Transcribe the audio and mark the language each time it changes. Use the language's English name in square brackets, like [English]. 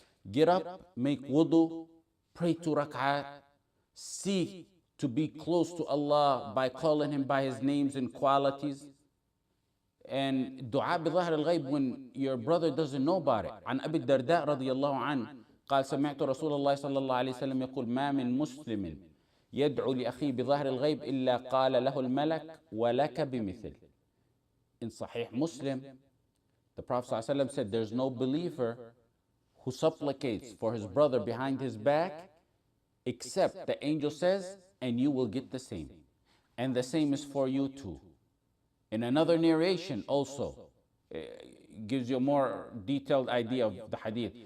[English] Get up, make wudu, pray 2 rak'at, seek to be close to Allah by calling Him by His names and qualities. And dua [Arabic] بظاهر الغيب [English] when your brother doesn't know about it. [Arabic] عن أبي الدرداء رضي الله عنه قال سمعت رسول الله صلى الله عليه وسلم يقول ما من مسلم يدعو لأخيه بظاهر الغيب إلا قال له الملك ولك بمثل. [English] In Sahih Muslim, the Prophet ﷺ said there's no believer who supplicates for his brother behind his back except the angel says, and you will get the same. And the same is for you too. In another narration also, gives you a more detailed idea of the hadith.